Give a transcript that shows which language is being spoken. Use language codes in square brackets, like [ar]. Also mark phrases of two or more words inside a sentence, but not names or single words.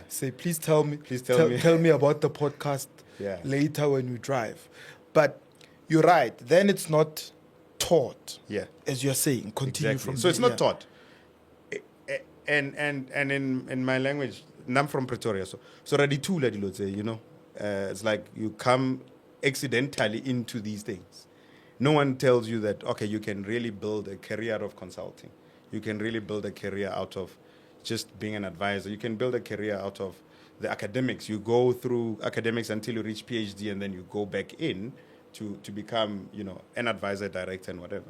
[en] Say, please tell me. tell me. Tell me about the podcast Yeah. later when we drive. But you're right. Then it's not taught. Yeah. As you're saying. Continue Exactly. from So it's there. not taught. And in my language, I'm from Pretoria, so [tn] raditula dilo tse, [en] you know, it's like you come accidentally into these things. No one tells you that, okay, you can really build a career out of consulting. You can really build a career out of just being an advisor. You can build a career out of the academics. You go through academics until you reach PhD, and then you go back in to become, you know, an advisor, director, and whatever.